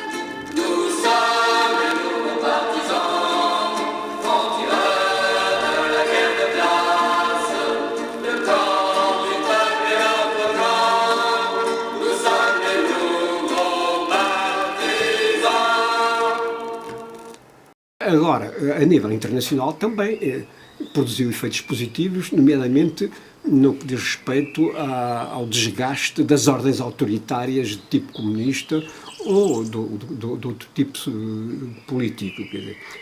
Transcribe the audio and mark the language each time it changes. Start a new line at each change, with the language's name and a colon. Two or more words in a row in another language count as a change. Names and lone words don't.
French: Nous sommes les nouveaux partisans, francs-tireurs de la guerre de classe, le camp du peuple est notre camp, nous sommes les nouveaux partisans.
Portuguese: Agora, a nível internacional também produziu efeitos positivos, nomeadamente no que diz respeito ao desgaste das ordens autoritárias de tipo comunista ou de outro tipo político. Quer dizer.